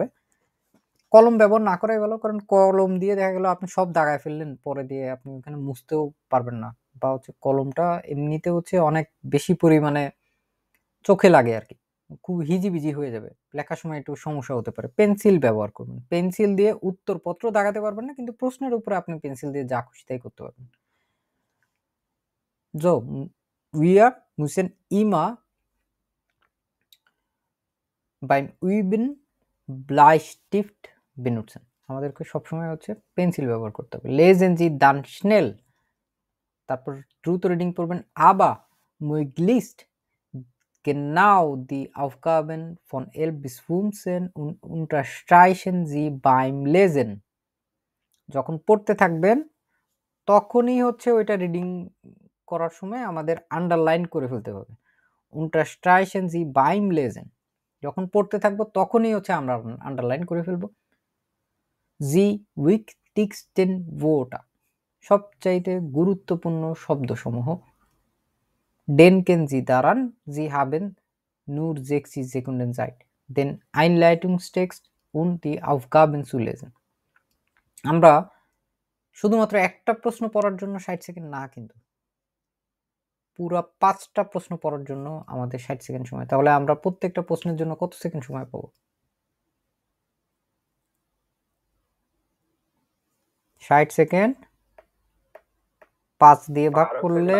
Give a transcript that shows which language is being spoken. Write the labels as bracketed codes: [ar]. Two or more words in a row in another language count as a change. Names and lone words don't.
[bn] কলম ব্যবহার না করাই ভালো, কারণ কলম দিয়ে দেখা গেল আপনি সব দাগায় ফেললেন, পরে দিয়ে আপনি ওখানে মুছতেও পারবেন না, বা হচ্ছে কলমটা এমনিতে হচ্ছে অনেক বেশি পরিমাণে চোখে লাগে আর কি, খুব হিজিবিজি হয়ে যাবে, লেখার সময় একটু সমস্যা হতে পারে। পেন্সিল ব্যবহার করবেন, পেন্সিল দিয়ে উত্তরপত্র দাগাতে পারবেন না, কিন্তু প্রশ্নের উপরে আপনি পেন্সিল দিয়ে যা খুশি তাই করতে পারবেন। [de] So, wir müssen immer beim Üben Bleistift benutzen, [bn] আমাদেরকে সবসময় হচ্ছে পেন্সিল ব্যবহার করতে হবে। [de] Lesen Sie dann schnell, [bn] তারপর দ্রুত রিডিং পড়বেন। [de] aber möglichst genau die Aufgaben von 11 bis 15 und unterstreichen Sie beim Lesen, [bn] যখন পড়তে থাকবেন তখনই হচ্ছে ওইটা রিডিং করার সময় আমাদের আন্ডারলাইন করে ফেলতে হবে। [de] unterstreichen Sie beim Lesen, [bn] যখন পড়তে থাকবো তখনই হচ্ছে আমরা আন্ডারলাইন করে ফেলবো। [de] Sie wichtigsten Wörter, [bn] সবচাইতে গুরুত্বপূর্ণ শব্দসমূহ। [de] denken Sie daran, Sie haben nur 60 Sekunden Zeit, den Einleitungstext und die Aufgaben zu lesen. [bn] আমরা শুধুমাত্র একটা প্রশ্ন পড়ার জন্য 60 সেকেন্ড না, কিন্তু পুরো 5টা প্রশ্ন পড়ার জন্য আমাদের 60 সেকেন্ড সময়, তাহলে আমরা প্রত্যেকটা প্রশ্নের জন্য কত সেকেন্ড সময় পাবো? 60 সেকেন্ড 5 দিয়ে ভাগ করলে